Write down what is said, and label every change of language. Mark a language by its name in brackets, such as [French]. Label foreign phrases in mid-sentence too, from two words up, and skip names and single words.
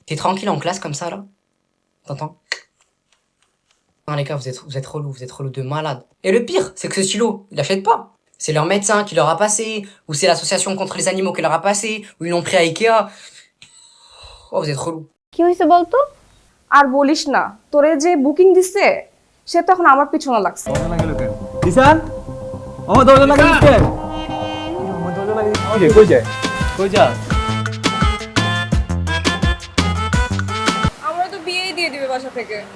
[French] T'es tranquille en classe comme ça, là. T'entends? Non, les gars, vous êtes relou de malade. Et le pire, c'est que ce stylo, ils l'achètent pas. C'est leur médecin qui leur a passé, ou c'est l'association contre les animaux qui leur a passé, ou ils l'ont pris à Ikea. Oh, vous êtes relou. [Bangla] কি হইছে বলতো আর বলিস না তোরে যে বুকিং দিছে সে তখন আমার পিছনে লাগছে কিষান আমার দরজা লাগাই দিতে আমার দরজা লাগাই দিতে কই যায় আমরা তো বিয়েই দিয়ে দিবে বাসা থেকে